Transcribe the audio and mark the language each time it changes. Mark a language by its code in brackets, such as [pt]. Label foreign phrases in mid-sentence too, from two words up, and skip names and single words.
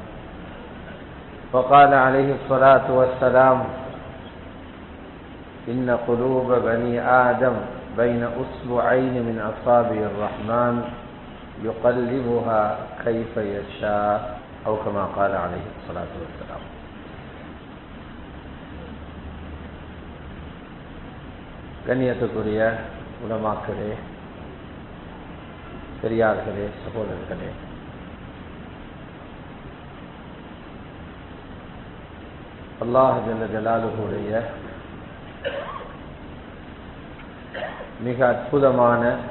[ar] وقال عليه الصلاة والسلام إن قلوب بني آدم بين أصبعين من أصابع الرحمن يقلبها كيف يشاء أو كما قال عليه الصلاة والسلام [ta] கண்ணியத்துக்குரிய உலமாக்களே, பெரியார்களே, சகோதரர்களே, அல்லாஹ் [ar] جل جلاله [ta] மிக அற்புதமான